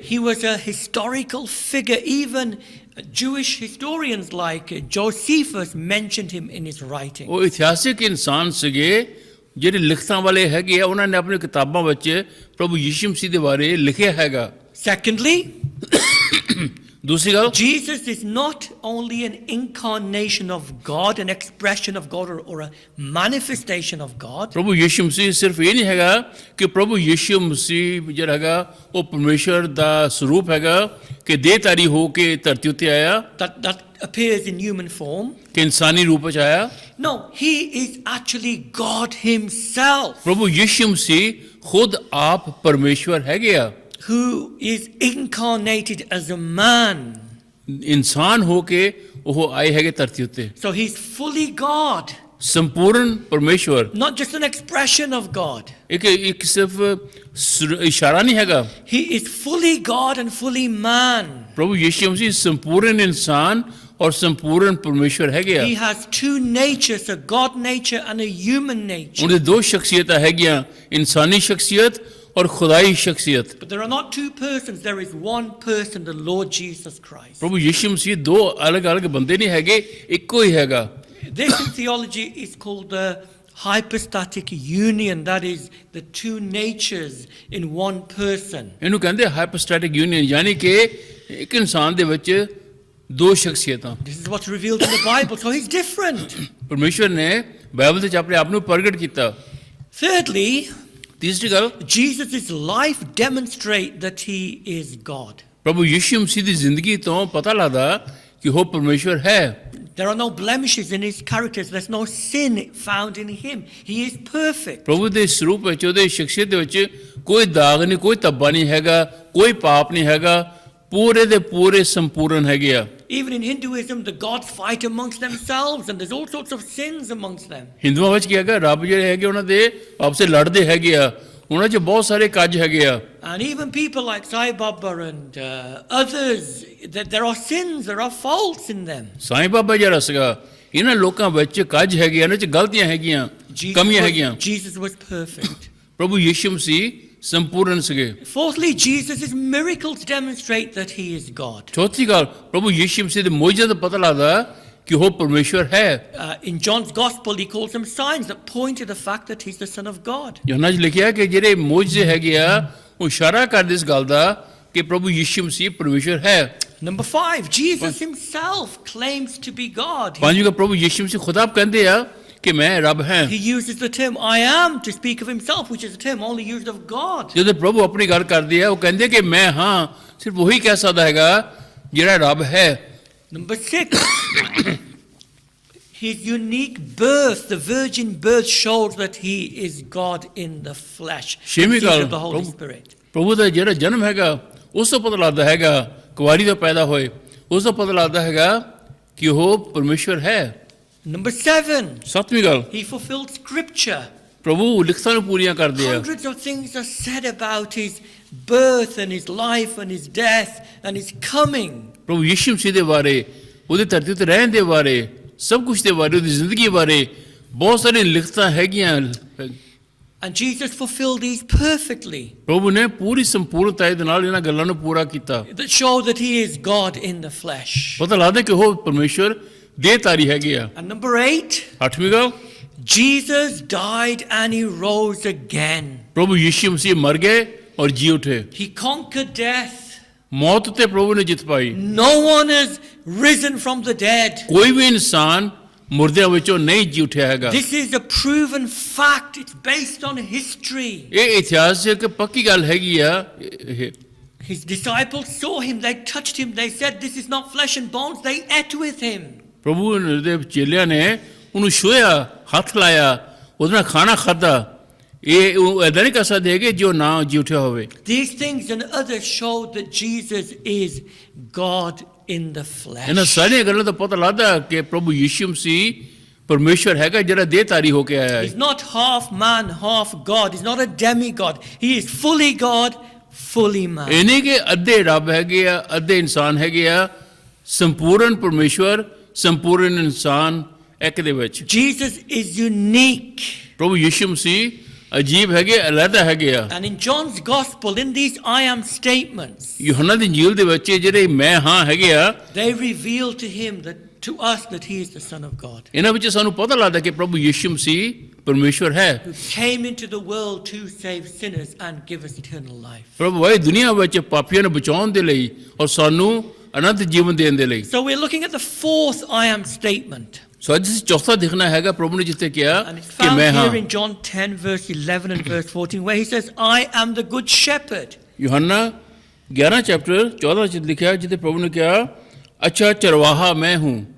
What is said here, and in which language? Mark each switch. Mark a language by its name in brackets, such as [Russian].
[English] He was a historical figure. Even Jewish historians like Josephus mentioned him in his writing. [Punjabi] ਉਹ ਇਤਿਹਾਸਿਕ ਇਨਸਾਨ ਸੀਗੇ ਜਿਹੜੇ ਲਿਖਤਾਂ ਵਾਲੇ ਹੈਗੇ ਆ, ਉਹਨਾਂ ਨੇ ਆਪਣੀ ਕਿਤਾਬਾਂ ਵਿੱਚ ਪ੍ਰਭੂ ਯਿਸੂ ਮਸੀਹ ਦੇ ਬਾਰੇ ਲਿਖਿਆ ਹੈਗਾ। [English] Secondly, [Punjabi] ਦੂਸਰੀ ਗੱਲ, [English] Jesus is not only an incarnation of God, an expression of God, or a manifestation of God. [Punjabi] ਪ੍ਰਭੂ ਯਿਸੂ ਮਸੀਹ ਸਿਰਫ ਇਹ ਨਹੀਂ ਹੈਗਾ ਕਿ ਪ੍ਰਭੂ ਯਿਸੂ ਮਸੀਹ ਜਿਹੜਾ ਹੈਗਾ ਉਹ ਪਰਮੇਸ਼ਰ ਦਾ ਸਰੂਪ ਹੈਗਾ ਕਿ ਦੇਹਧਾਰੀ ਹੋ ਕੇ ਧਰਤੀ ਉੱਤੇ ਆਇਆ, [English] That appears in human form. [Punjabi] ਕਿ ਇਨਸਾਨੀ ਰੂਪ ਵਿੱਚ ਆਇਆ। [English] No, he is actually God himself, [Punjabi] ਪ੍ਰਭੂ ਯਿਸੂ ਮਸੀਹ ਖੁਦ ਆਪ ਪਰਮੇਸ਼ਵਰ ਹੈਗੇ ਆ, [English] who is incarnated as a man. [Punjabi] ਇਨਸਾਨ ਹੋ ਕੇ ਉਹ ਆਏ ਹੈਗੇ ਧਰਤੀ ਉੱਤੇ। [English] So he's fully God, [Punjabi] ਸੰਪੂਰਨ ਪਰਮੇਸ਼ਵਰ, [English] not just an expression of God. [Punjabi] ਇੱਕ ਸਿਰਫ ਇਸ਼ਾਰਾ ਨਹੀਂ ਹੈਗਾ। [English] He is fully God and fully man. [Punjabi] ਪ੍ਰਭੂ ਯਿਸੂ ਮਸੀਹ ਸੰਪੂਰਨ ਇਨਸਾਨ ਔਰ ਸੰਪੂਰਨ ਪਰਮੇਸ਼ਵਰ ਹੈਗੇ ਆ। [English] He has two natures, a God nature and a human nature. [Punjabi] ਉਹਦੇ ਦੋ ਸ਼ਖਸੀਅਤਾਂ ਹੈਗੀਆਂ, ਇਨਸਾਨੀ ਸ਼ਖਸੀਅਤ ਔਰ ਖੁਦਾਈ ਸ਼ਖਸੀਅਤ। [English] But there are not two persons, there is one person, the Lord Jesus Christ. [Punjabi] ਪ੍ਰਭੂ ਯਿਸੂ ਮਸੀਹ ਦੋ ਅਲੱਗ-ਅਲੱਗ ਬੰਦੇ ਨਹੀਂ ਹੈਗੇ, ਇੱਕੋ ਹੀ ਹੈਗਾ। [English] This in theology is called the hypostatic union, that is the two natures in one person. [Punjabi] ਇਹਨੂੰ ਕਹਿੰਦੇ ਹਾਈਪੋਸਟੈਟਿਕ ਯੂਨੀਅਨ, ਯਾਨੀ ਕਿ ਇੱਕ ਇਨਸਾਨ ਦੇ ਵਿੱਚ ਦੋ ਸ਼ਖਸੀਅਤਾਂ। [English] This is what's revealed in the Bible, so he's different. [Punjabi] ਪਰਮੇਸ਼ਵਰ ਨੇ ਬਾਈਬਲ ਵਿੱਚ ਆਪਣੇ ਆਪ ਨੂੰ ਪ੍ਰਗਟ ਕੀਤਾ। [English] Thirdly, [Punjabi] ਤੀਸਰੀ ਗੱਲ, [English] Jesus' life demonstrates that he is God. [Punjabi] ਪ੍ਰਭੂ ਯਿਸੂ ਮਸੀਹ ਦੀ ਜ਼ਿੰਦਗੀ ਤੋਂ ਪਤਾ ਲੱਗਦਾ ਕਿ ਉਹ ਪਰਮੇਸ਼ਵਰ ਹੈ। [English] There are no blemishes in his characters. There's no sin found in him. He is perfect. [Punjabi] ਪ੍ਰਭੂ ਦੇ ਸਰੂਪ ਵਿੱਚ, ਉਹਦੇ ਸ਼ਖਸੀਅਤ ਦੇ ਵਿੱਚ ਕੋਈ ਦਾਗ ਨਹੀਂ, ਕੋਈ ਧੱਬਾ ਨਹੀਂ ਹੈਗਾ, ਕੋਈ ਪਾਪ ਨਹੀਂ ਹੈਗਾ, ਪੂਰੇ ਦੇ ਪੂਰੇ ਸੰਪੂਰਨ ਹੈਗੇ ਆ। [English] Even in Hinduism, the gods fight amongst themselves, and there's all sorts of sins amongst them. [Punjabi] ਹਿੰਦੂਆਂ ਵਿੱਚ ਕੀ ਹੈਗਾ, ਰੱਬ ਜਿਹੜੇ ਹੈਗੇ ਉਹਨਾਂ ਦੇ ਆਪਸ ਵਿੱਚ ਲੜਦੇ ਹੈਗੇ ਆ, ਉਹਨਾਂ 'ਚ ਬਹੁਤ ਸਾਰੇ ਕੱਜ ਹੈਗੇ ਆ। [English] And even people like Sai Baba and others, that there are sins, there are faults in them. [Punjabi] ਸਾਈਂ ਬਾਬਾ ਜਿਹੜਾ ਸੀਗਾ, ਇਹਨਾਂ ਲੋਕਾਂ ਵਿੱਚ ਕੱਜ ਹੈਗੇ, ਇਹਨਾਂ 'ਚ ਗਲਤੀਆਂ ਹੈਗੀਆਂ, ਕਮੀਆਂ ਹੈਗੀਆਂ। [English] Jesus was perfect. [Punjabi] ਪ੍ਰਭੂ ਯਿਸੂ ਮਸੀਹ ਸੰਪੂਰਨ ਸੀਗੇ। [English] Fourthly, Jesus' miracles demonstrate that he is God. [Punjabi] ਚੌਥੀ ਗੱਲ, ਪ੍ਰਭੂ ਯਿਸੂ ਮਸੀਹ ਦੇ ਮੌਜੂਦ ਦਾ ਪਤਾ ਲੱਗਦਾ ਕਿ ਉਹ ਪਰਮੇਸ਼ਵਰ ਹੈ। [English] In John's Gospel, he calls them signs that point to the fact that he's the Son of God. [Punjabi] ਯੋਹੰਨਾ 'ਚ ਲਿਖਿਆ ਕਿ ਜਿਹੜੇ ਮੌਜੂਦ ਹੈਗੇ ਆ ਉਹ ਇਸ਼ਾਰਾ ਕਰਦੇ ਇਸ ਗੱਲ ਦਾ ਕਿ ਪ੍ਰਭੂ ਯਿਸੂ ਮਸੀਹ ਪਰਮੇਸ਼ਵਰ ਹੈ। [English] Number 5, Jesus himself claims to be God. [Punjabi] ਪੰਜਵਾਂ, ਪ੍ਰਭੂ ਯਿਸੂ ਮਸੀਹ ਖੁਦ ਆਪ ਕਹਿੰਦੇ ਆ ਕਿ ਮੈਂ ਰੱਬ ਹਾਂ। [English] He uses the term I am to speak of himself, which is a term only used of God. [Punjabi] ਜਦੋਂ ਪ੍ਰਭੂ ਆਪਣੀ ਗੱਲ ਕਰਦੇ ਆ, ਉਹ ਕਹਿੰਦੇ ਕਿ ਮੈਂ ਹਾਂ, ਸਿਰਫ ਉਹੀ ਕਹਿ ਸਕਦਾ ਹੈਗਾ ਜਿਹੜਾ ਰੱਬ ਹੈ। [English] Number 6, his unique birth, the virgin birth, shows that he is God in the flesh. [Punjabi] ਛੇਵੀਂ [English] Seed [Punjabi] ਗੱਲ, [English] of the Holy Spirit. [Punjabi] ਪ੍ਰਭੂ ਦਾ ਜਿਹੜਾ ਜਨਮ ਹੈਗਾ ਉਸ ਤੋਂ ਪਤਾ ਲੱਗਦਾ ਹੈਗਾ, ਕੁਆਰੀ ਤੋਂ ਪੈਦਾ ਹੋਏ, ਉਸ ਤੋਂ ਪਤਾ ਲੱਗਦਾ ਹੈਗਾ ਕਿ ਉਹ ਪਰਮੇਸ਼ਵਰ ਹੈ। [English] Number 7, [Punjabi] ਸੱਤਵੀਂ ਗੱਲ, [English] he fulfilled scripture. [Punjabi] ਪ੍ਰਭੂ ਲਿਖਤਾਂ ਨੂੰ ਪੂਰੀਆਂ ਕਰਦੇ ਆ। [English] Hundreds of things are said about his birth and his life and his death and his coming. [Punjabi] ਪ੍ਰਭੂ ਯਿਸੂ ਮਸੀਹ ਦੇ ਬਾਰੇ, ਉਹਦੇ ਧਰਤੀ ਉੱਤੇ ਰਹਿਣ ਦੇ ਬਾਰੇ, ਸਭ ਕੁਝ ਦੇ ਬਾਰੇ, ਉਹਦੀ ਜ਼ਿੰਦਗੀ ਬਾਰੇ ਬਹੁਤ ਸਾਰੀਆਂ ਲਿਖਤਾਂ ਹੈਗੀਆਂ। [English] And Jesus fulfilled these perfectly. [Punjabi] ਪ੍ਰਭੂ ਨੇ ਪੂਰੀ ਸੰਪੂਰਨਤਾ ਦੇ ਨਾਲ ਇਹਨਾਂ ਗੱਲਾਂ ਨੂੰ ਪੂਰਾ ਕੀਤਾ। [English] That show that he is God in the flesh. [Punjabi] ਪਤਾ ਲੱਗਦਾ ਕਿ ਉਹ ਪਰਮੇਸ਼ਵਰ ਦੇਹਧਾਰੀ ਹੈਗੇ ਆ। [English] And number 8, [Punjabi] ਅੱਠਵੀਂ ਗੱਲ, [English] Jesus died and he rose again. [Punjabi] ਪ੍ਰਭੂ ਯਿਸੂ ਮਸੀਹ ਮਰ ਗਏ ਔਰ ਜੀ ਉਠੇ। [English] He conquered death. [Punjabi] ਮੌਤ ਤੇ ਪ੍ਰਭੂ ਨੇ ਜਿੱਤ ਪਾਈ। [English] No one has risen from the dead. [Punjabi] ਕੋਈ ਵੀ ਇਨਸਾਨ ਮੁਰਦਿਆਂ ਵਿੱਚੋਂ ਨਹੀਂ ਜੀ ਉਠਿਆ ਹੈਗਾ। [English] This is a proven fact. It's based on history. [Punjabi] ਇਹ ਇਤਿਹਾਸਿਕ ਪੱਕੀ ਗੱਲ ਹੈਗੀ ਆ। [English] His disciples saw him, they touched him, they said, "This is not flesh and bones." They ate with him. [Punjabi] ਪ੍ਰਭੂ ਦੇ ਚੇਲਿਆਂ ਨੇ ਉਹਨੂੰ ਛੂਹਿਆ, ਹੱਥ ਲਾਇਆ, ਉਹਦੇ ਨਾਲ ਖਾਣਾ ਖਾਧਾ। ਇਹ ਉਹ ਏਦਾਂ ਨਹੀਂ ਕਰ ਸਕਦੇ ਕਿ ਜੋ ਨਾ ਜੀ ਉਠਿਆ ਹੋਵੇ। [English] These things and others show that Jesus is God in the flesh. [Punjabi] ਇਹਨਾਂ ਸਾਰੀਆਂ ਗੱਲਾਂ ਤੋਂ ਪਤਾ ਲੱਗਦਾ ਕਿ ਪ੍ਰਭੂ ਯਿਸੂ ਮਸੀਹ ਪਰਮੇਸ਼ਵਰ ਹੈਗਾ ਜਿਹੜਾ ਦੇਹਧਾਰੀ ਹੋ ਕੇ ਆਇਆ ਹੈ। [English] He's not half man, half God. He's not a demigod. He is fully God, fully man. [Punjabi] ਇਹ ਨਹੀਂ ਕਿ ਅੱਧੇ ਰੱਬ ਹੈਗੇ ਆ, ਅੱਧੇ ਇਨਸਾਨ ਹੈਗੇ ਆ। ਸੰਪੂਰਨ ਪਰਮੇਸ਼ਵਰ, ਸੰਪੂਰਨ ਇਨਸਾਨ ਇੱਕ ਦੇ ਵਿੱਚ। [English] Jesus is unique. [Punjabi] ਪ੍ਰਭੂ ਯਿਸੂ ਮਸੀਹ ਅਜੀਬ ਹੈਗੇ, ਅਲੱਗਾ ਹੈਗੇ ਆ। [English] And in John's Gospel, in these I am statements, [Punjabi] ਯੂਹੰਨਾ ਦੀ ਇੰਜੀਲ ਦੇ ਵਿੱਚ ਜਿਹੜੇ ਮੈਂ ਹਾਂ ਹੈਗੇ ਆ, [English] they reveal to him to us that he is the Son of God, [Punjabi] ਇਹਨਾਂ ਵਿੱਚ ਸਾਨੂੰ ਪਤਾ ਲੱਗਦਾ ਕਿ ਪ੍ਰਭੂ ਯਿਸੂ ਮਸੀਹ ਪਰਮੇਸ਼ਵਰ ਹੈ, [English] who came into the world to save sinners and give us eternal life. [Punjabi] ਪ੍ਰਭੂ ਆਏ ਦੁਨੀਆ ਵਿੱਚ ਪਾਪੀਆਂ ਨੂੰ ਬਚਾਉਣ ਦੇ ਲਈ ਔਰ ਸਾਨੂੰ ਅਨੰਤ ਜੀਵਨ ਦੇਣ ਦੇ ਲਈ। [English] So we're looking at the fourth I am statement. [Punjabi] ਸੋ ਅੱਜ ਅਸੀਂ ਚੌਥਾ ਦੇਖਣਾ ਹੈਗਾ ਪ੍ਰਭੂ ਨੇ ਜਿੱਥੇ ਕਿਹਾ [English] And it's [Punjabi] ਕਿ [English] found [Punjabi] ਮੈਂ ਹਾਂ। [English] here in John 10 verse 11 and verse 14 where he says, I am the good shepherd. [Punjabi] ਯੂਹੰਨਾ 11 chapter 14 ਚ ਲਿਖਿਆ ਜਿੱਥੇ ਪ੍ਰਭੂ ਨੇ ਕਿਹਾ ਅੱਛਾ ਚਰਵਾਹਾ ਮੈਂ ਹੂੰ।